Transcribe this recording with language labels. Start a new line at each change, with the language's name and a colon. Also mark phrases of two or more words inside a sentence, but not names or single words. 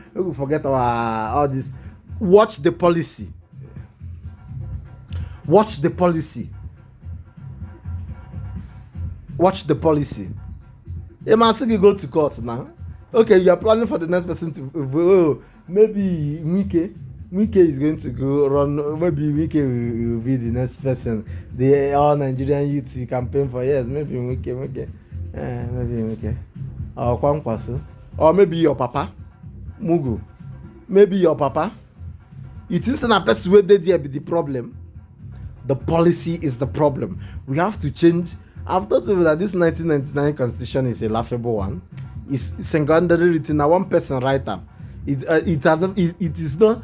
English: We will forget all this. Watch the policy. Watch the policy. Watch the policy. You must go to court now. Okay, you are planning for the next person to vote. Maybe Wike is going to go run. Maybe Wike will be the next person. The all Nigerian youth you campaign for. Yes, maybe Wike. Maybe Wike. Or Kwankwaso. Or maybe your papa. Mugu. Maybe your papa. It isn't a persuaded there be the problem. The policy is the problem. We have to change I've told people that this 1999 constitution is a laughable one. It's single-handedly written by one person writer. It is not.